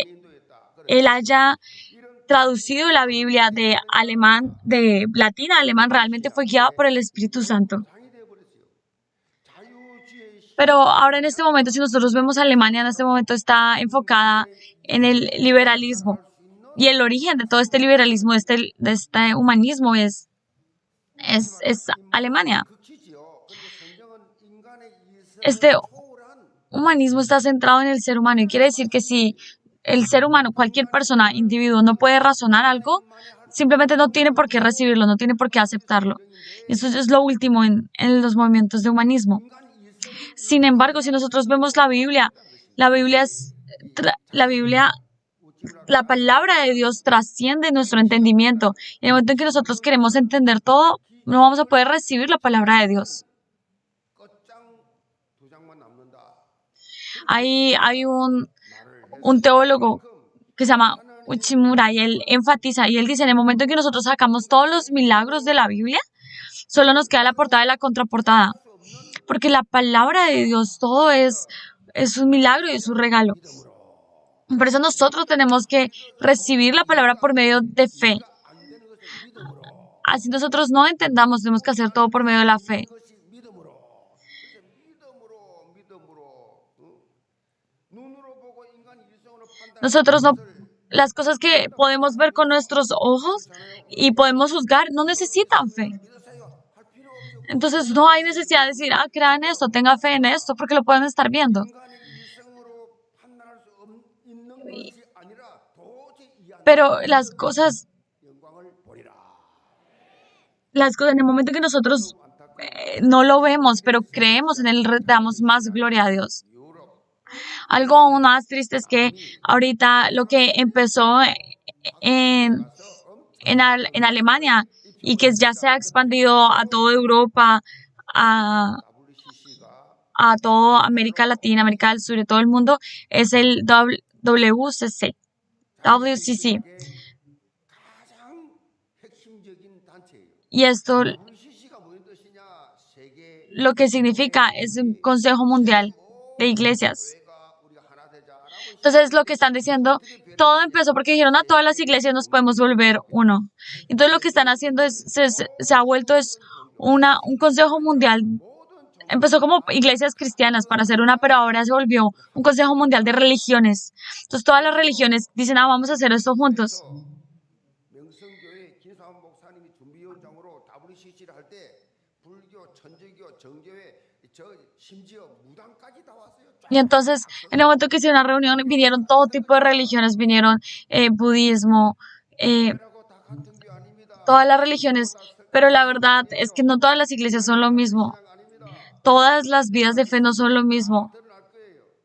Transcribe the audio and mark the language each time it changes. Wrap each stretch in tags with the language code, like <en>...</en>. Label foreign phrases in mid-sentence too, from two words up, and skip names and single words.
<ko>인도였다.</ko> <es>él haya traducido la Biblia de latín a alemán realmente fue guiado por el Espíritu Santo.</es> <ko>당이 되어버렸어요. 자유주의</ko> <es>Pero ahora en este momento, si nosotros vemos Alemania, en este momento está enfocada en el liberalismo. Y el origen de todo este liberalismo, de este humanismo es Alemania.</es> <ko>극치지요. 그런데 성경은 인간의 이성을</ko> <es>Este</es> <ko>초월한</ko> <es>humanismo está centrado en el ser humano y quiere decir que si el ser humano, cualquier persona, individuo, no puede razonar algo, simplemente no tiene por qué recibirlo, no tiene por qué aceptarlo. Eso es lo último en los movimientos de humanismo.</es> <ko>인간 이성이</ko> <es>Sin embargo, si nosotros vemos la Biblia es la palabra de Dios trasciende nuestro entendimiento. Y en el momento en que nosotros queremos entender todo, no vamos a poder recibir la palabra de Dios.</es> <ko>끝장 두 장만 남는다.</ko> <es>Hay un</es> <ko>말을</ko> <es>teólogo que se llama Uchimura y él enfatiza y él dice, en el momento en que nosotros sacamos todos los milagros de la Biblia, Solo nos queda la portada y la contraportada. Porque la palabra de Dios, todo es un milagro y es un regalo. Por eso nosotros tenemos que recibir la palabra por medio de fe.</es> <ko>이해가 안 되는 것을 믿음으로</ko> <es>Así nosotros no entendamos, tenemos que hacer todo por medio de la fe.</es> <ko>것이 믿음으로 그래서 믿음으로 눈으로 보고 인간 일성으로 판단하는</ko> <es>Nosotros no,</es> <ko>것을</ko> <es>las cosas que podemos ver con nuestros ojos y podemos juzgar no necesitan fe.</es> <ko>믿으세요 할 필요 없죠.</ko> <es>Entonces no hay necesidad de decir, crean esto, tenga fe en esto, porque lo pueden estar viendo.</es> <ko>인간의 일성으로 판단할 수 있는 것이 아니라 도저히 이해 안</ko> <es>Pero las cosas,</es> <ko>영광을 보리라.</ko> <es>en el momento que nosotros no lo vemos, pero creemos en él, damos más gloria a Dios.</es> <ko>유럽</ko> <es>Algo aún más triste es que ahorita lo que empezó en Alemania y que ya se ha expandido a toda Europa, a,</es> <ko>WCC가</ko> <es>a toda América Latina, América del Sur y todo el mundo, es el WCC. WCC.</es> <ko>가장 핵심적인 단체예요.</ko> <es>Y esto</es> <ko>WCC가 무슨 뜻이냐? 세계</ko> <es>lo que significa es un Consejo Mundial de Iglesias.</es> <ko>교회가 우리가 하나 되자라고</ko> <es>Entonces lo que están diciendo, todo empezó porque dijeron a todas las iglesias nos podemos volver uno. Entonces lo que están haciendo es, se ha vuelto es un consejo mundial. Empezó como iglesias cristianas para hacer una, pero ahora se volvió un consejo mundial de religiones. Entonces todas las religiones dicen, vamos a hacer esto juntos.</es> <ko>명성교회 김사원 목사님이 준비위원장으로 WCC를 할 때 불교, 천주교, 정교회, 심지어 무당까지 다 왔어요.</ko> <es>Y entonces, en el momento que hicieron una reunión, vinieron todo tipo de religiones, vinieron budismo,</es> <ko>라고 다 같은 게 아닙니다.</ko> <es>todas las religiones, pero la verdad es que no todas las iglesias son lo mismo.</es> <ko>아닙니다.</ko> <es>Todas las vidas de fe no son lo mismo.</es> <ko>드러날 거예요.</ko>